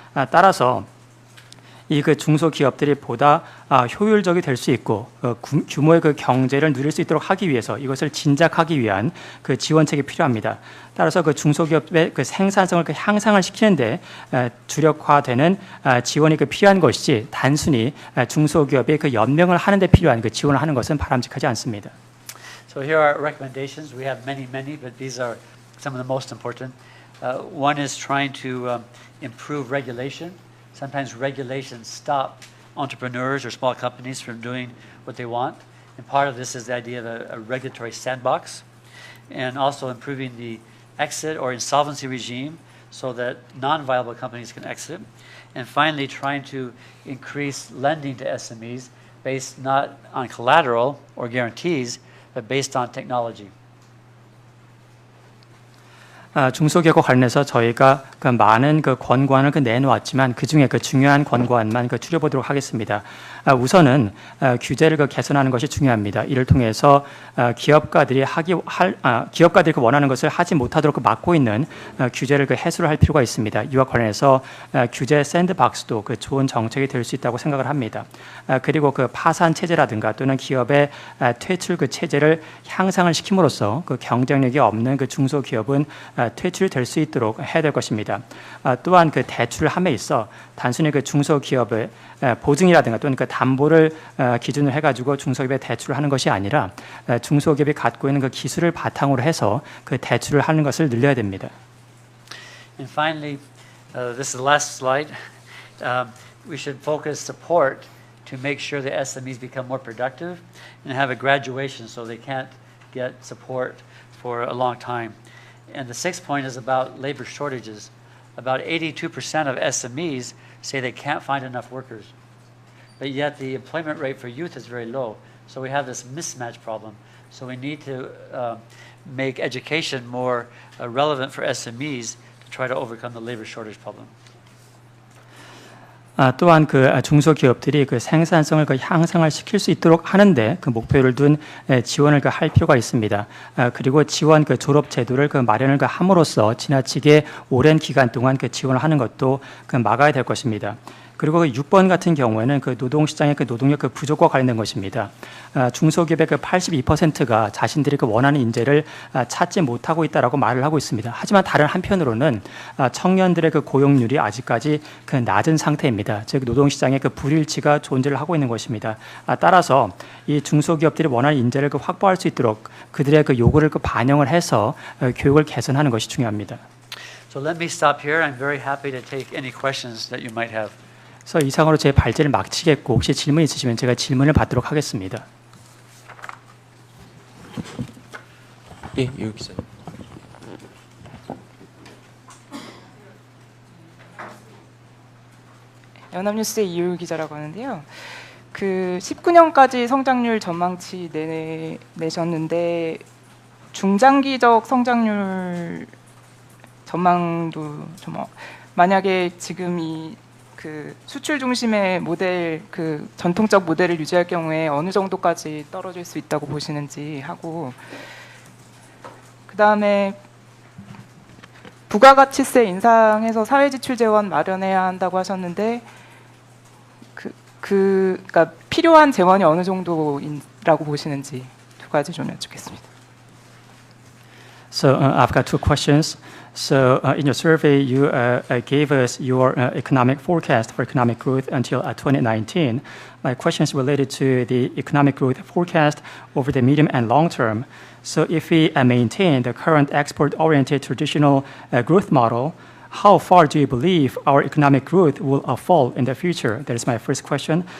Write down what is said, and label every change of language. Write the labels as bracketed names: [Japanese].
[Korean] 따라서 이 그 중소기업들이 보다 효율적이 될 수 있고 규모의 그 경제를 누릴 수 있도록 하기 위해서 이것을 진작하기 위한 그 지원책이 필요합니다. 따라서 그 중소기업의 그 생산성을 그 향상을 시키는데 주력화되는 지원이 그 필요한 것이지, 단순히 중소기업의 그 연명을 하는데 필요한 그 지원을 하는 것은 바람직하지 않습니다. [English] So here are recommendations. We have many, but these are some of the most important. One is trying to improve regulation. Sometimes regulations stop entrepreneurs or small companies from doing what they want. And part of this is the idea of a regulatory sandbox. And also improving the exit or insolvency regime so that non-viable companies can exit. And finally, trying to increase lending to SMEs based not on collateral or guarantees, but based on technology. [Korean] 중소기업과 관련해서 저희가 그 많은 그 권고안을 내놓았지만 그 중에 그 중요한 권고안만 추려보도록 하겠습니다. 우선은 규제를 개선하는 것이 중요합니다. 이를 통해서 기업가들이 기업가들이 원하는 것을 하지 못하도록 막고 있는 규제를 해소를 할 필요가 있습니다. 이와 관련해서 규제 샌드박스도 좋은 정책이 될 수 있다고 생각을 합니다. 그리고 파산 체제라든가 또는 기업의 퇴출 체제를 향상을 시킴으로써 경쟁력이 없는 중소기업은 퇴출될 수 있도록 해야 될 것입니다. 또한 대출을 함에 있어 단순히 중소기업의 보증이라든가 또는 담보를 기준으로 해가지고 중소기업에 대출을 하는 것이 아니라 중소기업이 갖고 있는 기술을 바탕으로 해서 대출을 하는 것을 늘려야 됩니다. [English] And finally, this is the last slide. We should focus support to make sure the SMEs become more productive and have a graduation so they can't get support for a long time. And the sixth point is about labor shortages. About 82% of SMEs say they can't find enough workers. But yet the employment rate for youth is very low. So we have this mismatch problem. So we need to make education more relevant for SMEs to try to overcome the labor shortage problem. [Korean] 또한 중소기업들이 생산성을 향상을 시킬 수 있도록 하는데 목표를 둔 지원을 할 필요가 있습니다. 그리고 지원 졸업 제도를 마련을 함으로써 지나치게 오랜 기간 동안 지원을 하는 것도 막아야 될 것입니다. 그리고 6번 같은 경우에는 노동시장의 노동력 부족과 관련된 것입니다. 중소기업의 82%가 자신들이 원하는 인재를 찾지 못하고 있다라고 말을 하고 있습니다. 하지만 다른 한편으로는 청년들의 고용률이 아직까지 낮은 상태입니다. 즉 노동시장의 불일치가 존재를 하고 있는 것입니다. 따라서 이 중소기업들이 원하는 인재를 확보할 수 있도록 그들의 요구를 반영을 해서 교육을 개선하는 것이 중요합니다. [English] So let me stop here. I'm very happy to take any questions that you might have. [Korean] 그래서 이상으로 제 발제를 마치겠고 혹시 질문 있으시면 제가 질문을 받도록 하겠습니다. 예, 유 기자. 연합뉴스의 이효율 기자라고 하는데요. 19년까지 성장률 전망치 내셨는데 중장기적 성장률 전망도 좀 만약에 지금 이 수출 중심의 모델 전통적 모델을 유지할 경우에 어느 정도까지 떨어질 수 있다고 보시는지 하고 그다음에 부가가치세 인상해서 사회지출 재원 마련해야 한다고 하셨는데 그러니까 필요한 재원이 어느 정도라고 보시는지 두 가지 좀 여쭙겠습니다. [English] So I've got two questions. So in your survey, you gave us your economic forecast for economic growth until 2019. My question is related to the economic growth forecast over the medium and long term. So if we maintain the current export-oriented traditional growth model, how far do you believe our economic growth will fall in the future? That is my first question.